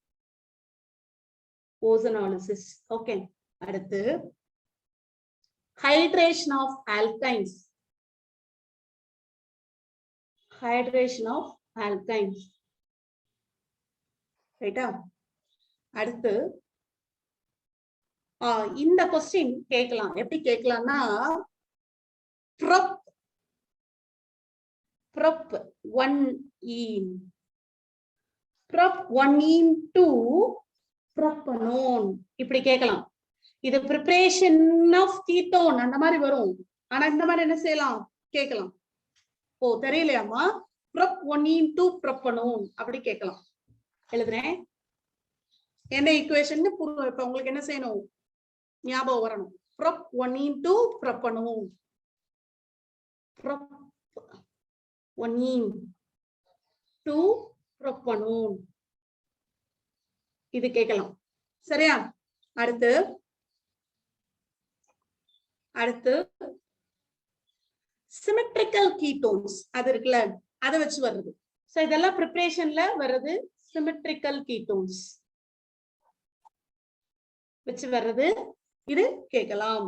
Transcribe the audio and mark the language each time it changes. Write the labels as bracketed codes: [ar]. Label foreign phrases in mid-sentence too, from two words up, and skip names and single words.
[en] Ozonolysis. OK. அடுத்து hydration of alkynes. hydration of alkynes. [ta] ரைட்டா? அடுத்து இந்த கொஸ்டின் கேட்கலாம். எப்படி கேட்கலாம்னா, [en] prop 1ene prop 1ene to propanone [ta] இப்படி கேட்கலாம். இது [en] preparation of ketone [ta] அந்த மாதிரி வரும். ஆனா இந்த மாதிரி என்ன செய்யலாம், கேட்கலாம். ஓ தெரியலையாமா? [en] prop 1ene to propanone [ta] அப்படி கேட்கலாம். எழுதுறேன். என்ன ஈக்குவேஷன் இப்ப உங்களுக்கு என்ன செய்யணும், ஞாபகம் வரணும். [en] prop 1ene to propanone. prop 1ene to propanone [ta] இது கேட்கலாம். சரியா? அடுத்து [en] symmetrical ketones [ta] அது இருக்குல்ல, அதை வச்சு வருது. சோ இதெல்லாம் ப்ரிப்பரேஷன்ல வருது. [en] symmetrical ketones [ta] வச்சு வர்றது, இது கேட்கலாம்.